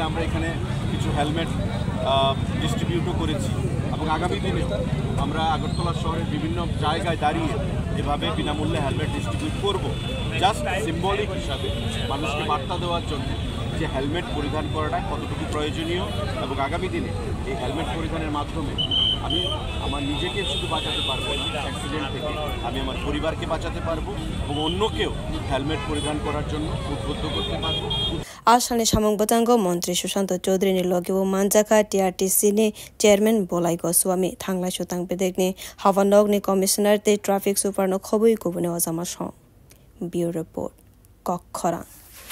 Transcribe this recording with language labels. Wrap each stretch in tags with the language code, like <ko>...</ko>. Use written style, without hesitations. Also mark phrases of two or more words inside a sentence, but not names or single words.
<bn>আমরা এখানে কিছু হেলমেট ডিস্ট্রিবিউটও করেছি এবং আগামী দিনে আমরা আগরতলা শহরের বিভিন্ন জায়গায় দাঁড়িয়ে এভাবে বিনামূল্যে হেলমেট ডিস্ট্রিবিউট করব</bn> <en>just symbolic</en> <bn>হিসাবে মানুষকে বার্তা দেওয়ার জন্য যে হেলমেট পরিধান করাটা কতটুকু প্রয়োজনীয় এবং আগামী দিনে এই হেলমেট পরিধানের মাধ্যমে আমি আমার নিজেকে শুধু বাঁচাতে পারবো না অ্যাক্সিডেন্ট থেকে আমি আমার পরিবারকে বাঁচাতে পারবো এবং অন্যকেও হেলমেট পরিধান করার জন্য উদ্বুদ্ধ করতে পারবো</bn> <trp>আসানি সামং বতাঙ্গ মন্ত্রী সুশান্ত চৌধুরী ni logibo manjaka TRTC ni chairman bolai goswami thanglai sutang bedek ni hawanok ni commissioner te</trp> <en>traffic super</en> <trp>no khobui kubune ojama song</trp> <en>bureau report</en> <trp>kokkhorang</trp>